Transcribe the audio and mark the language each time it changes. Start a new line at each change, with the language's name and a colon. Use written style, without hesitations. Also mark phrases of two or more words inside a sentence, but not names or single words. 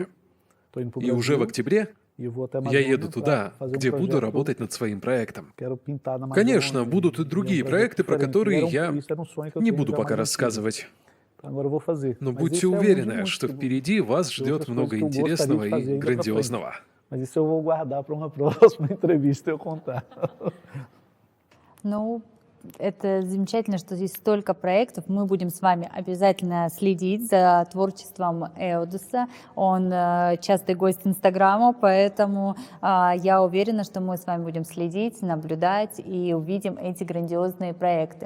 Russian: И уже в октябре я еду туда, где буду работать над своим проектом. Конечно, будут и другие проекты, про которые я не буду пока рассказывать. Но будьте уверены, что впереди вас ждет много интересного и грандиозного.
Portuguese: Mas isso eu vou guardar para uma próxima entrevista eu contar.
Russian: Ну, это замечательно, что здесь столько проектов. Мы будем с вами обязательно следить за творчеством Эудоса. Он частый гость Инстаграма, поэтому я уверена, что мы с вами будем следить, наблюдать и увидим эти грандиозные проекты.